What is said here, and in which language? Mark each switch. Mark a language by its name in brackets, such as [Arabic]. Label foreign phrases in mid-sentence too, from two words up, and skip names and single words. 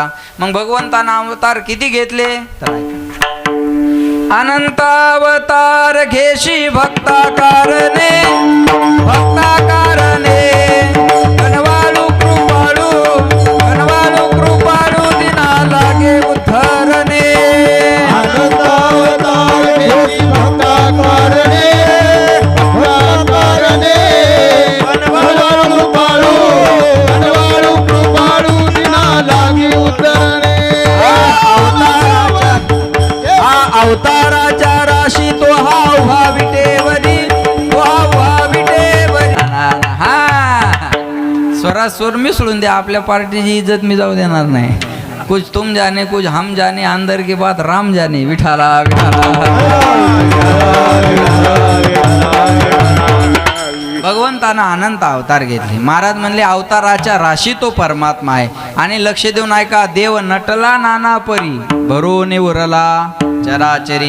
[Marathi] मग भगवंतानं अवतार किती घेतले तर अनंत अवतार घेशी भक्ता कारणे, भक्ता कारणे गणवाळू कृपाळू, गणवाळू कृपाळू दिना लागे उद्धरणे. अनंत अवतार घेशी भक्ता कारणे, भक्ता कारणे गणवाळू कृपाळू, गणवाळू कृपाळू दिना लागे उद्धरणे. अवताराच्या राशी तो हा उभा विटेवरी, तो हा स्वरात स्वर मिसळून द्या, आपल्या पार्टीची इज्जत मी जाऊ देणार नाही. [Hindi] कुछ तुम जाने कुछ हम जाने, अंदर की बात राम जाने. [Marathi] विठाला भगवंतानं अनंत अवतार घेतले. महाराज म्हणले अवताराच्या राशी तो परमात्मा आहे. आणि लक्ष देऊन ऐका, देव नटला नाना परी भरून उरला चराचरी.